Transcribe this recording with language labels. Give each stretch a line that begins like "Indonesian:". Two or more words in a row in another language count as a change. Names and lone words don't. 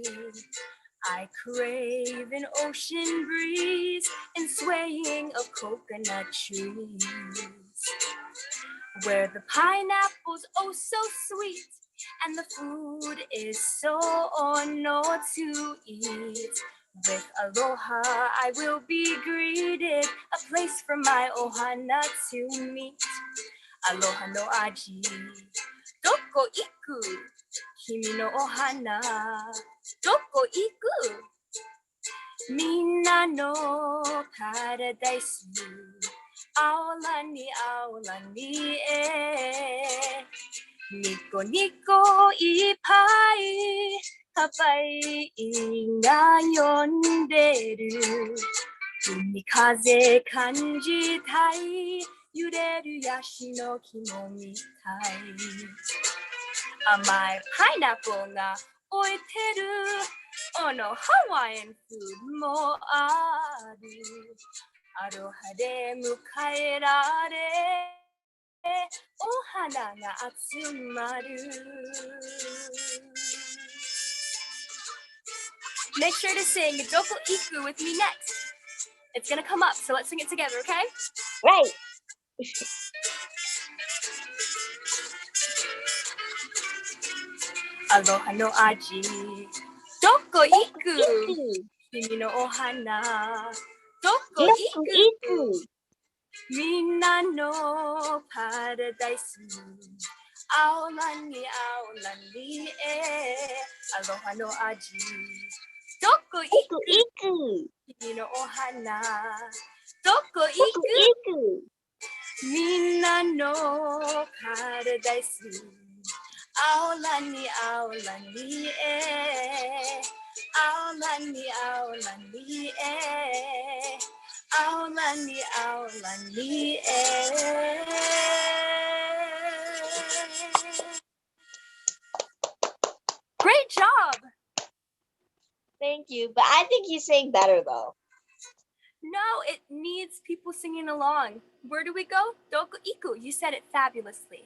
English: I crave an ocean breeze and swaying of coconut trees, where the pineapple's oh so sweet and the food is so no to eat. With aloha, I will be greeted, a place for my ohana to meet.
Japanese: アロハの味、どこ行く, 君のオハナ、どこ行く、みんなのパラダイス、アオラニ アオラニ エ、ニコニコいっぱい, Hawaii が呼んでる海風感じたい揺れるヤシの木も見たい甘いパイナップルが置いてる
English: Oh no, Hawaiian food
Japanese: もあるアロハで迎えられお花が集まる
English: Make sure to sing Doko Iku with me next. It's gonna come up, so let's sing it together, okay? Right.
Japanese: アロハの味。どこ行く? 君のオハナ。どこ Iku, iku? iku. みんなのパラダイス. アオラニ、アオラニ、アロハの味. Doko Iku, iku? iku. 君のオハナ。どこ Iku, iku? iku. みんなのパラダイス. Aolani, aolani, aolani, aolani, aolani, aolani,
English: Great job! Thank you, but I think you sang better though. No, it needs people singing along. Where do we go?
Japanese: どこ行く.
English: You said it fabulously.